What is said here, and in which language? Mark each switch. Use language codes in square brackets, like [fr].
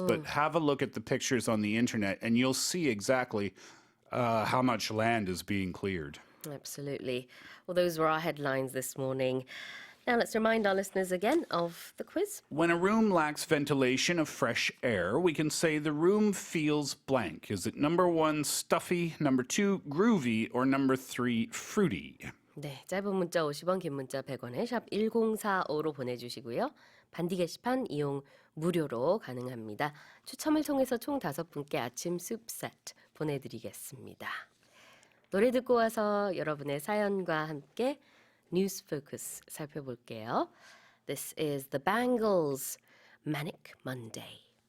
[en] But have a look at the pictures on the internet, and you'll see exactly how much land is being cleared. Absolutely. Well, those were our headlines this morning. Now let's remind our listeners again of the quiz. When a room lacks ventilation of fresh air, we can say the room feels blank. Is it number 1, stuffy, number 2, groovy, or number 3, fruity? [ko] 네, 짧은 문자 50원, 긴 문자 100원에 샵 1045로 보내주시고요. 반디 게시판 이용 무료로 가능합니다. 추첨을 통해서 총 5분께 아침 숲 세트 보내드리겠습니다. 노래 듣고 와서 여러분의 사연과 함께 뉴스 포커스 살펴볼게요. [en] This is the Bangles, Manic Monday.